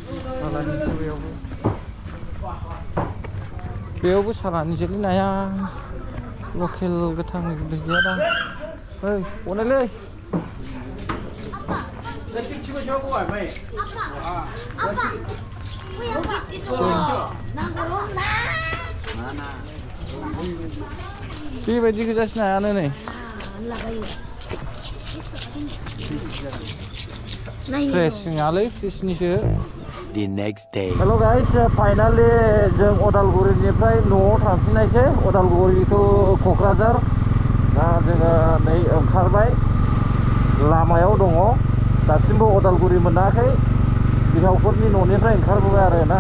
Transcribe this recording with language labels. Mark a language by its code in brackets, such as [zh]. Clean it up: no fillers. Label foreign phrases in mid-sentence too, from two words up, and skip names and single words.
[brx] बेयावबो सालानि जोलै नाया लकेल गोथां गैया दा ओइ अनायलै बेबायदि गोजासो नायानो नै फ्रेश नङालै फ्रेशनिसो [en] The next day. hello guys [brx] फाइनालि जों अदालगुरिनिफ्राय न'आव थांफिननायसै अदालगुरि टु क'क्राझार दा जोङो नै ओंखारबाय लामायाव दङ दासिमबो अदालगुरि मोनाखै बिहावफोरनि न'निफ्राय ओंखारबोबाय आरो ना